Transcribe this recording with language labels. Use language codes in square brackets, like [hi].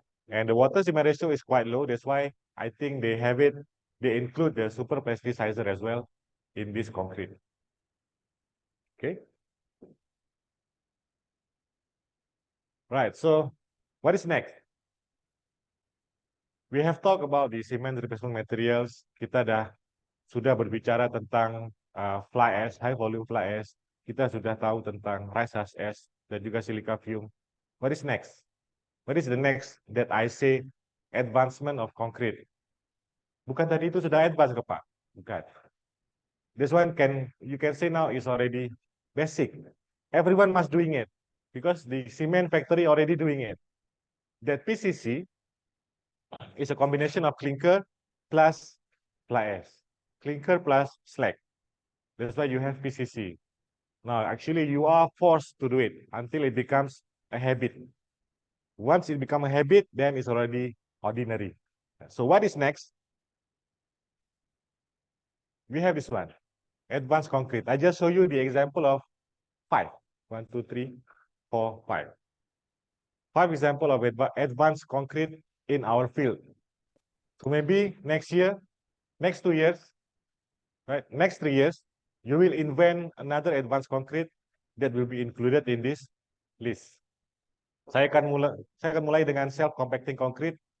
[en] And the water cement ratio is quite low. That's why I think they have it, they include the super plasticizer as well in this concrete. Okay. Right, so what is next? We have talked about the cement replacement materials. [id] Kita dah sudah berbicara tentang fly ash, high volume fly ash. Kita sudah tahu tentang rice husk ash dan juga silica fume. [en] What is next? What is the next that I say advancement of concrete? [id] Bukan tadi itu sudah advance ke Pak? Bukan. [en] This one you can say now is already basic. Everyone must doing it because the cement factory already doing it. That PCC is a combination of clinker plus fly ash. Clinker plus slag. That's why you have PCC. Now, actually, you are forced to do it until it becomes a habit. Once it becomes a habit, then it's already ordinary. So what is next? We have this one, advanced concrete. I just show you the example of 5. 1, 2, 3, 4, 5. 5 example of advanced concrete in our field. So maybe next year, next 2 years, right? Next 3 years, you will invent another advanced concrete that will be included in this list. [id] Saya akan mulai dengan self compacting concrete.